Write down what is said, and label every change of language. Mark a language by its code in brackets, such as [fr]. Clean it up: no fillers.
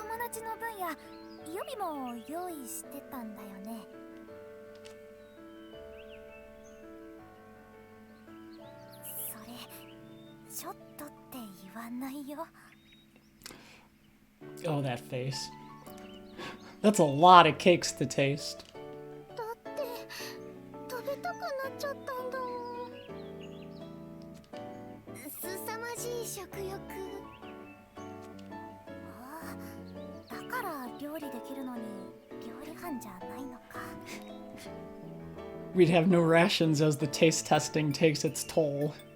[ja] ちの分や予備も用意してたんだよね。それちょっとって言わないよ。 [en] Oh, that face. That's a lot of cakes to taste. [ja] だって食べたくなっちゃったんだもん。すさまじい食欲。ああ、だから料理できるのに料理班じゃないのか。 [en] We'd have no rations as the taste testing takes its toll.